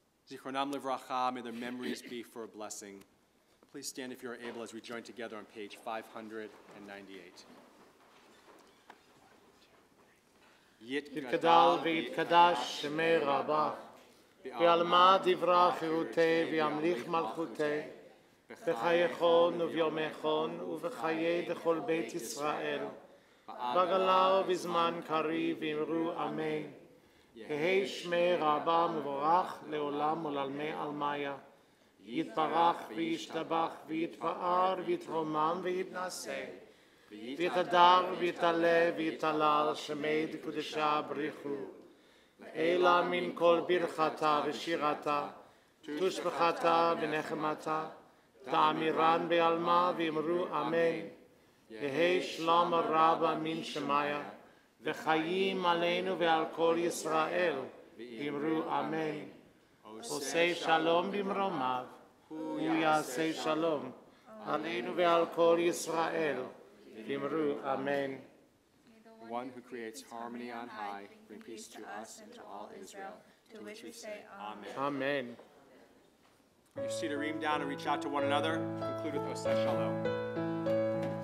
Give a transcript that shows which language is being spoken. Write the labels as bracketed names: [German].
[Hebrew] Zichronam livracha, [English] may their memories be for a blessing. Please stand if you are able as we join together on page 598. [Aramaic] יתגדל ויתקדש שמי רבך, בעלמא דברה חירותי וימליך מלכותי, בחייכון וביומכון ובחיי דכל בית ישראל, בגלה ובזמן קריב ואמרו אמן. יהי שמי רבה מבורך לעולם ולעלמי עלמיה, יתברך וישתבח ויתפאר ויתרומם ויתנשא, ויתהדר ויתעלה ויתהלל שמי דקדושה בריחו, אלא מן כל ברכתה ושירתה, תושבחתה ונחמתה, תאמירן בעלמה ואמרו אמן. יהי שלום רבה מן שמיה, וחיים עלינו ועל כל ישראל, ואמרו אמן. [Hebrew] עושה שלום במרומיו, הוא יעשה שלום עלינו ועל כל ישראל, ואמרו אמן. [English] The one who creates harmony on high, bring peace to us and to all Israel, to which we say amen. Amen. You see to ream down and reach out to one another. Conclude with [Hebrew] Oseh Shalom.